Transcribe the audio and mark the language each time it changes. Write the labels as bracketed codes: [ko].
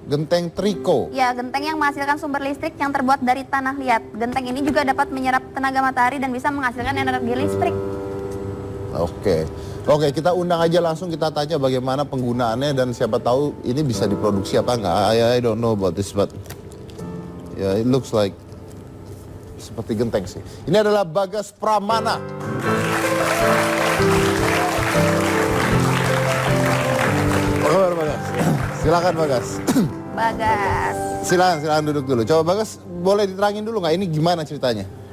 [id] Genteng triko. Ya, genteng yang menghasilkan sumber listrik yang terbuat dari tanah liat. Genteng ini juga dapat menyerap tenaga matahari dan bisa menghasilkan energi listrik. Oke, kita undang aja langsung, kita tanya bagaimana penggunaannya dan siapa tahu ini bisa diproduksi apa enggak. [en] I don't know about this, but yeah, it looks like [id] seperti genteng sih. Ini adalah Bagas Pramana. Apa kabar Bagas? Silakan Bagas. Bagas. Silakan duduk dulu. Coba Bagas, boleh diterangin dulu nggak ini gimana ceritanya?